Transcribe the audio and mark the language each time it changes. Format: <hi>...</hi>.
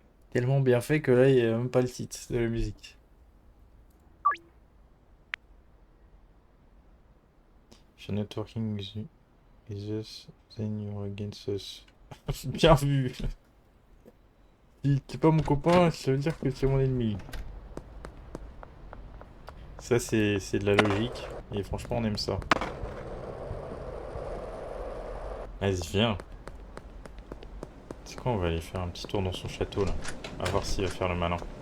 <fr>Tellement bien fait que là, il n'y a même pas le titre de la musique.</fr> <en>If you're not working with us, then you're against us.</en> <fr>Bien vu. Si t'es pas mon copain, ça veut dire que c'est mon ennemi. Ça, c'est de la logique. Et franchement, on aime ça. Vas-y, viens. C'est quoi, on va aller faire un petit tour dans son château, là. On va voir s'il va faire le malin.</fr>